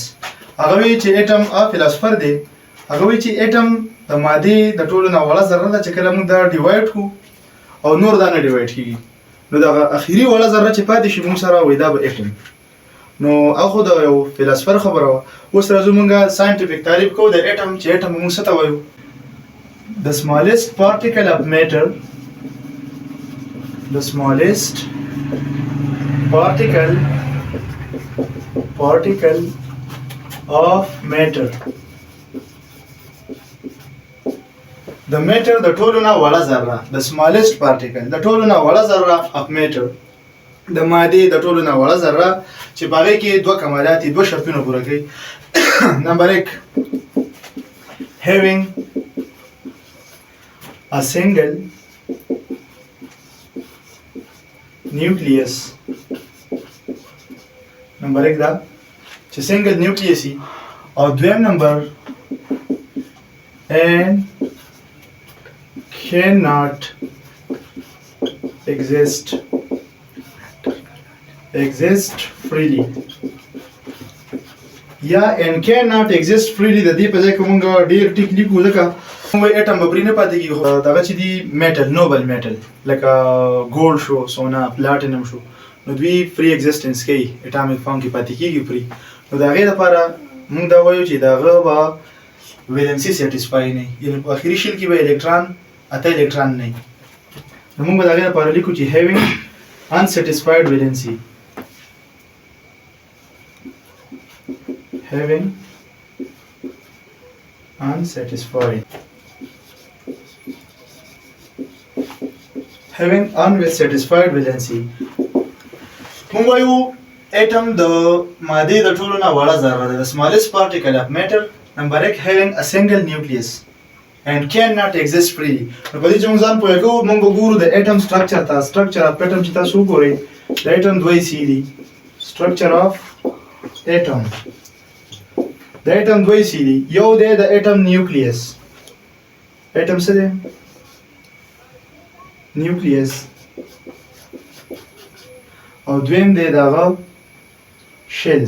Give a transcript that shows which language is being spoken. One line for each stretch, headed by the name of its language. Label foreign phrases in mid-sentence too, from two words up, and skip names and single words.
Pashto: هغه وایي چې اټم فلاسفر دی. هغه وایي چې اټم د مادې د ټولو نه وړه ذره ده چې کله موږ دا ډیوایډ کړو او نور دا نه ډیوایډ کېږي نو دغه اخري وړه ذره چې پاتې شي موږ سره وایي دا به اټم. نو هغه د یو فلسفر خبره وه. اوس راځو موږ ساینټیفیک تعریف کوو د اټم چې اټم موږ څه ته وایو.
English: The smallest particle of matter the smallest particle of matter the matter
Pashto: د ټولو نه وړه ذره
English: the smallest particle
Pashto: د ټولو نه وړه ذره
English: of matter
Pashto: د مادې د ټولو نه وړه ذره چې په هغې کې دوه کمالات دوه شرطونه پوره کوي.
English: نمبر 1 having a single nucleus.
Pashto: نمبر 1 دا چې
English: single nucleus
Pashto: وي. او دویم نمبر
English: and cannot exist freely.
Pashto: یا
English: and cannot exist freely
Pashto: د دې په ځای کې موږ ډېر ټیک لیکو ځکه موږ اټم به پرې نه پاتې کېږي. دغه چې دي میټل
English: noble metal
Pashto: لکه ګولډ شو، سونا، پلاټینم شو نو دوی
English: free existence
Pashto: کوي،
English: atomic form
Pashto: کې پاتې کېږي فری. نو د هغې لپاره موږ دا وایو چې د هغه به
English: valency satisfy
Pashto: نه وي، یعنې په اخري شل کې به الکتران اته الکتران نه وي. نو موږ به د هغې لپاره لیکو چې
English: having unsatisfied valency having unsatisfied valency.
Pashto: موږ وایو اټم د مادې د ټولو نه وړه ذره ده.
English: the smallest particle of matter.
Pashto: نمبر 1
English: having a single nucleus and cannot exist freely.
Pashto: نو په دې چې موږ ځان پوه کوو موږ به ګورو د اټم سټرکچر ته.
English: structure of atom
Pashto: چې تاسو وګورئ د اټم دوه حصې دي.
English: structure of atom
Pashto: د اټم دوه حصې دي. یو دی د اټم نیوکلیس. اټم څه دی؟ نیوکلیس. او دویم دی د هغه شیلز.